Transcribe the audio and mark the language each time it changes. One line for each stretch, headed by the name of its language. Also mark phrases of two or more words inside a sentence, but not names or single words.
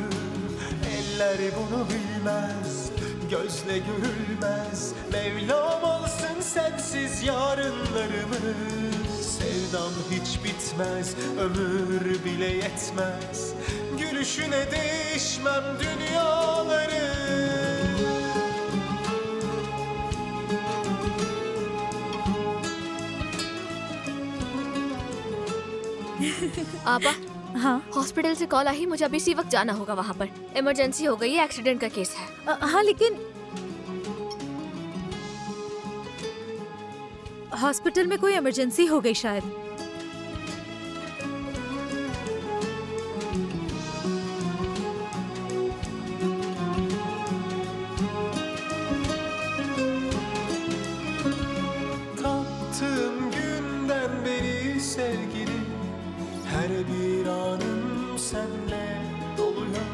Turkish: Eller bunu bilmez, gözle görülmez. Mevlam alsın sensiz yarınlarımı. Sevdam hiç bitmez, ömür bile yetmez. Gülüşüne değişmem dünyaları.
Hindi: आपा, हाँ, हॉस्पिटल से कॉल आई, मुझे अभी इसी वक्त जाना होगा वहाँ पर। इमरजेंसी हो गई है, एक्सीडेंट का केस है। हाँ लेकिन हॉस्पिटल में कोई इमरजेंसी हो गई शायद।
Turkish: Tattığım günden beri sevgili, her bir anım senle doluyor.